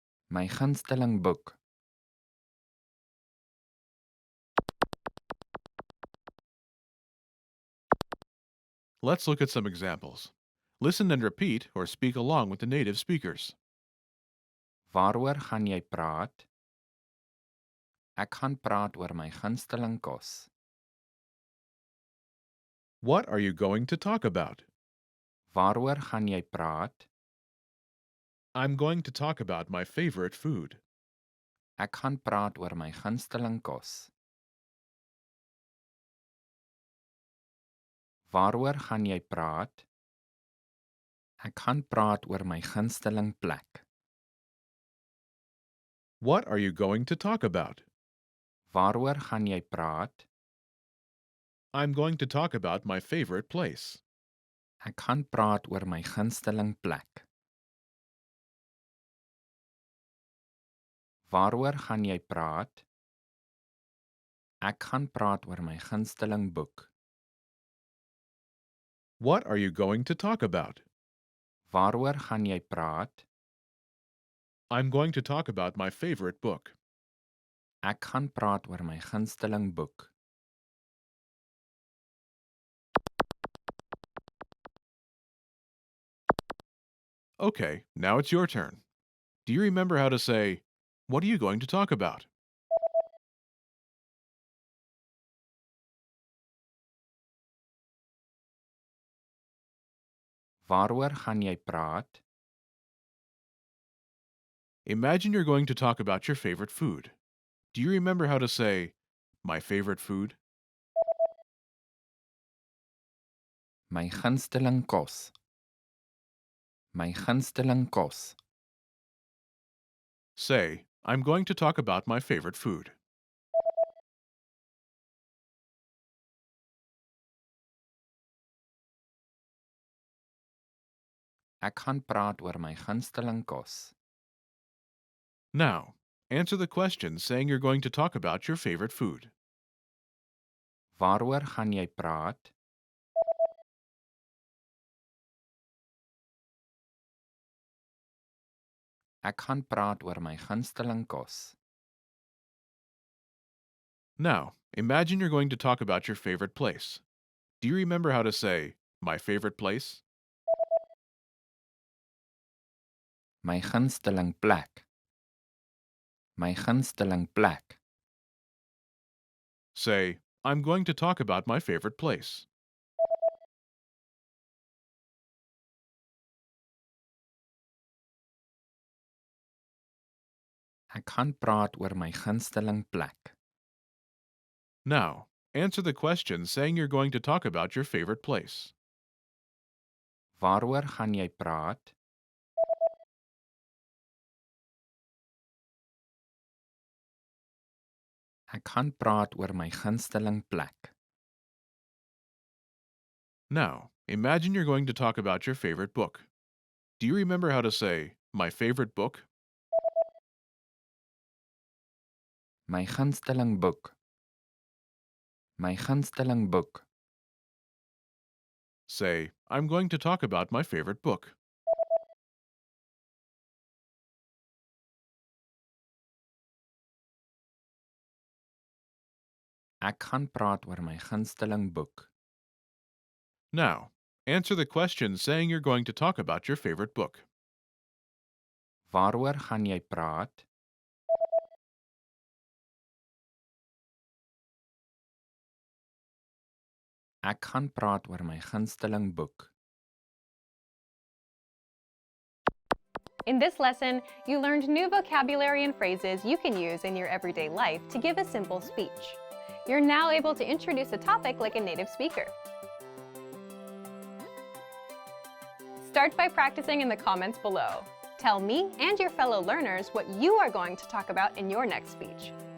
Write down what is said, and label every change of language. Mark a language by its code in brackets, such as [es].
[af] My gunsteling boek. [en] Let's look at some examples. Listen and repeat or speak along with the native speakers. [af] Waaroor gaan jy praat? Ek gaan praat oor my gunsteling kos. [en] What are you going to talk about? [af] Waaroor gaan jy praat? [en] I'm going to talk about my favorite food. [af] Ek gaan praat oor my gunsteling kos. Waaroor gaan jy praat? Ek gaan praat oor my gunsteling plek. [en] What are you going to talk about? [af] Waaroor gaan jy praat? [en] I'm going to talk about my favorite place. [af] Ek gaan praat oor my gunsteling plek. Waaroor gaan jy praat? Ek gaan praat oor my gunsteling boek. [en] What are you going to talk about? [af] Waaroor gaan jy praat? [en] I'm going to talk about my favorite book. [af] Ek gaan praat oor my gunsteling boek. [en] Okay, now it's your turn. Do you remember how to say, what are you going to talk about? [af] Waaroor gaan jy praat? [en] Imagine you're going to talk about your favorite food. Do you remember how to say, my favorite food? [af] My gunsteling kos. My gunsteling kos. [en] Say, I'm going to talk about my favorite food. [af] Ek gaan praat oor my gunsteling kos. [en] Now, answer the question saying you're going to talk about your favorite food. [af] Waaroor gaan jy praat? Ek gaan praat oor my gunsteling kos. [en] Now, imagine you're going to talk about your favorite place. Do you remember how to say, my favorite place? [af] My gunsteling plek. My gunsteling plek. [en] Say, I'm going to talk about my favorite place. [af] Ek gaan praat oor my gunsteling plek. [en] Now, answer the question saying you're going to talk about your favorite place. [af] Waaroor gaan jy praat? Ek gaan praat oor my gunsteling plek. [en] Now, imagine you're going to talk about your favorite book. Do you remember how to say, my favorite book? [af] My gunsteling boek. My gunsteling boek. [en] Say, I'm going to talk about my favorite book. [af] Ek gaan praat oor my gunsteling boek. [en] Now, answer the question saying you're going to talk about your favorite book. [af] Waaroor gaan jy praat? Ek gaan praat oor my gunsteling boek. [en] In this lesson, you learned new vocabulary and phrases you can use in your everyday life to give a simple speech. You're now able to introduce a topic like a native speaker. Start by practicing in the comments below. Tell me and your fellow learners what you are going to talk about in your next speech.